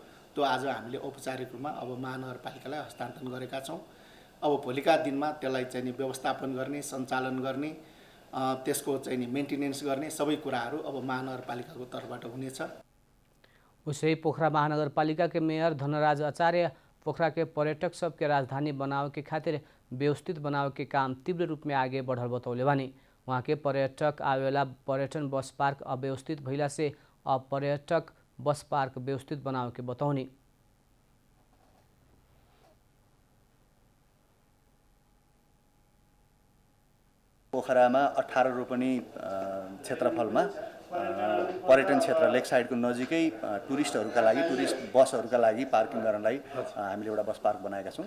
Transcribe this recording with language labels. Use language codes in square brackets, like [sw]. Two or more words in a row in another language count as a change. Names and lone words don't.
[ne] त्यो आज हामीले औपचारिक रूपमा अब महानगरपालिकालाई हस्तान्तरण गरेका छौँ। अब भोलिका दिनमा त्यसलाई चाहिँ नि व्यवस्थापन गर्ने, सञ्चालन गर्ने, त्यसको चाहिँ नि मेन्टेनेन्स गर्ने सबै कुराहरू अब महानगरपालिकाको तर्फबाट हुनेछ। [bho] उसै पोखरा महानगरपालिका के मेयर धनराज आचार्य पोखरा के पर्यटक सबके राजधानी बनावे के खातिर व्यवस्थित बनावे के काम तीव्र रूप में आगे बढ़ल बतौले बानी। वहाँ के पर्यटक आवेला पर्यटन बस पार्क अव्यवस्थित भइला से अब पर्यटक बस पार्क व्यवस्थित बनावे के बतौनी। [ne] पोखरामा 18 रोपनी क्षेत्रफलमा पर्यटन क्षेत्र लेक साइडको नजिकै टुरिस्टहरूका लागि टुरिस्ट बसहरूका लागि पार्किङ गर्नलाई हामीले एउटा बस पार्क बनाएका छौँ।